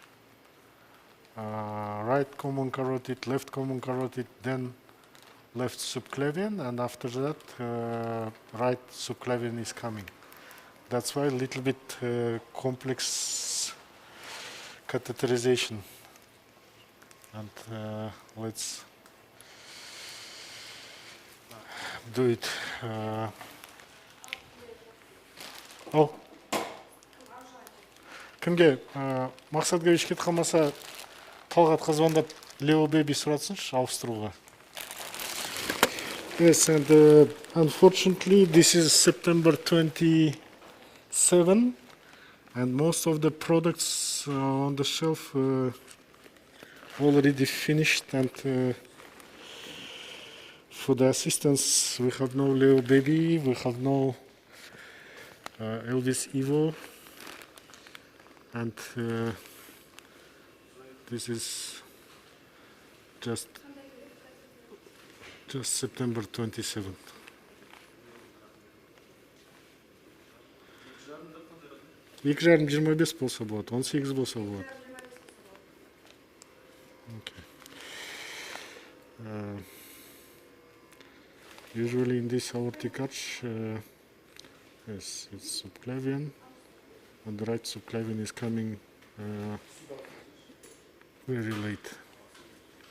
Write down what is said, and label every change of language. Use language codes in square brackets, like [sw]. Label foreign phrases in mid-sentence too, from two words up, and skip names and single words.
[en] Right common carotid, left common carotid, then left subclavian, and after that right subclavian is coming. That's why a little bit complex catheterization. And let's do it. [kk] Кімге мақсатқа ешкет қалмаса Талғатқа звондап Leo Baby сұратсыншы ауыстыруға. [en] Yes, and unfortunately this is September 27, and most of the products on the shelf already finished, and for the assistance we have no Leo Baby, we have no Elvis Evo, and this is just September 27th. [kk] Екі жарым 25 болса болады, 18 болса болады. [en] Usually in this aortic arch, yes, it's subclavian, and the right subclavian is coming very late.